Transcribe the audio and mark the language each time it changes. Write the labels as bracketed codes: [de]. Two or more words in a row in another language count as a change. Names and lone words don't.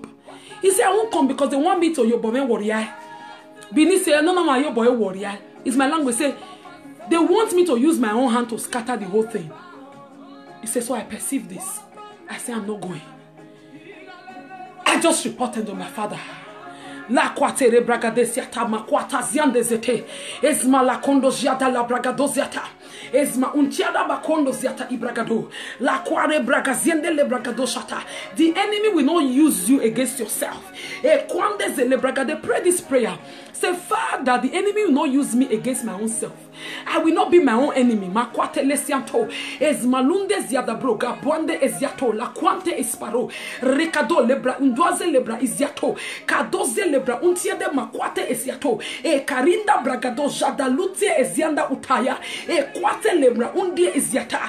[en] He said, I won't come because they want me to your boy warrior. Bini say, no, my your boy warrior. It's my language. Say, they want me to use my own hand to scatter the whole thing. He said, so I perceive this. I say, I'm not going. I just reported to my father. La quatere bragadesiata maquata ziandezete esma la condo jiada la bragadoziata esma untiada bakondo ziata ibragado la quare bragaziende le bragadoshata. The enemy will not use you against yourself. E quando ze le bragade, pray this prayer. Say, Father, the enemy will not use me against my own self. I will not be my own enemy. Makwate lesianto esmalunde ziada broga bonde eziato la quante esparo recado lebra undoze lebra iziato kadoze lebra untiede makwate eziato e karinda bragado jada lutie ezianda utaya e kwate lebra undie eziata.